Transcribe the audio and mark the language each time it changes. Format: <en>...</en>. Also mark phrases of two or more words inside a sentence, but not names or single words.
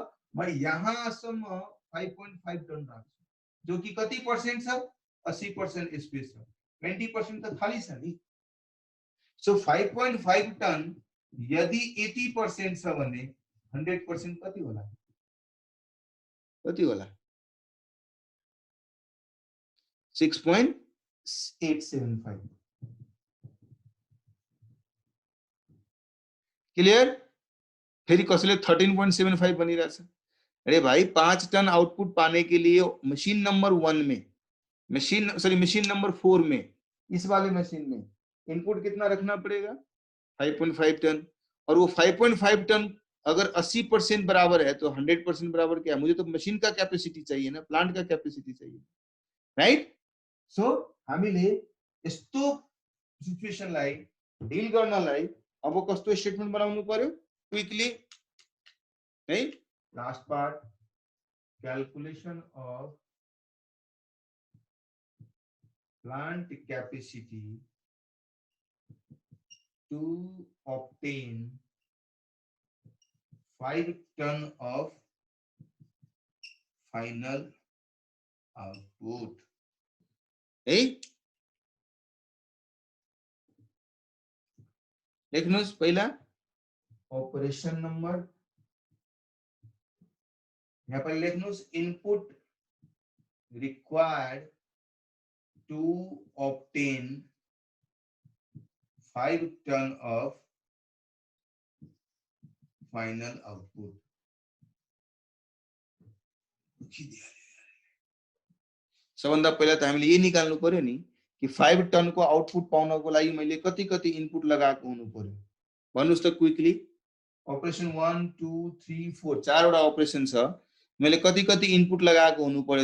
<ne>म यहाँसम्म 5.5 टन राख्छु जो कि कति पर्सेन्ट छ 80% स्पेस छ 20% त खाली छ नि सो 5.5 टन यदि 80% छ भने 100% कति होला 6.875 क्लियर? फेरि कसैले 13.75 बनिरहेछ।</ne> <hi>अरे भाई 5 टन आउटपुट पाने के लिए मशीन नंबर 1 में, मशीन नंबर 4 में, इस वाले मशीन में इनपुट कितना रखना पड़ेगा? 5.5 टन। और वो 5.5 टन अगर 80% बराबर है तो 100% बराबर क्या है? मुझे तो मशीन का कैपेसिटी चाहिए ना, प्लांट का कैपेसिटी चाहिए, राइट?</hi> <ne>सो हामीले यस्तो सिचुएसनलाई डिल गर्नलाई अब कस्तो स्टेटमेन्ट बनाउनु पर्यो?</ne> <en>क्विकली है, last part, calculation of plant capacity to obtain 5 ton of final output.</en> <ne>है, लेख्नुहोस् पहिला</ne> <en>operation number,</en> <hi>यहाँ पर</hi> <ne>लेख्नुहोस्</ne> <en>input required to obtain 5 ton of final output.</en> <ne>सबभन्दा पहिला त हामीले यही निकाल्नु पर्यो नि कि 5 टन को आउटपुट पाउनको लागि मैले कति कति इनपुट लगाएको हुनु पर्यो। भन्नुस् त क्विकली। ऑपरेशन 1 2 3 4 चारवटा ऑपरेशन छ, मैले कति कति इनपुट लगाएको हुनु पर्यो?</ne>